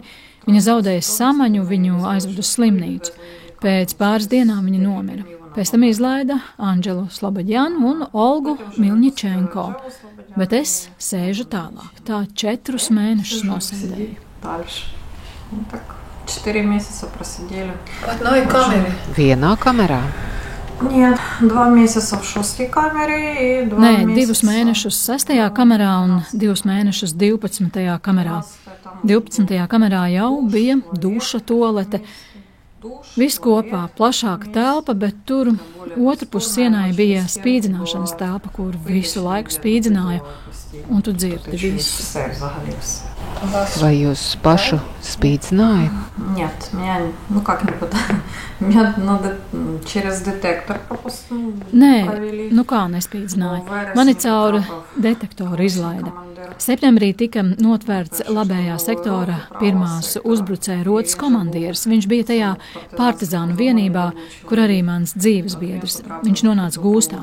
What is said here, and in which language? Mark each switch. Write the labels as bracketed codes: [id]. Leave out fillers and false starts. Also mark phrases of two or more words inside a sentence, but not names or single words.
[lv] Viņa zaudēja samaņu, viņu aizveda uz slimnīcu. Pēc pāris dienām viņa nomira. Pēc tam izlaida Anģelu Slobodjanu un Olgu Milņičenko. Bet es sēžu tālāk. Tā 4 mēnešus nosēdēju. [ru] 4 месяца просидели. В одной камере? [lv] Vienā kamerā? [ru] Нет, 2 месяца в 6. камере и 2 [lv] Nē, [ru] месяца... [lv] 2 mēnešus 6. kamerā un 2 mēnešus 12. kamerā. 12. kamerā jau bija duša, tualete. Viss kopā, plašāka telpa, bet tur otrpus sienai bija spīdzināšanas telpa, kur visu laiku spīdzināja, un tu dzirdi visu. Vai jūs pašu spīdzināja? [ru] Нет, меня, ну как-нибудь, меня надо через детектор просто [lv] Nē, nu kā nespīdzināja. Mani caur detektoru izlaida. Septembrī tika notvērts labējā sektora pirmās uzbrucēja rotas komandieris. Viņš bija tajā partizānu vienībā, kur arī mans dzīves biedrs. Viņš nonāca gūstā.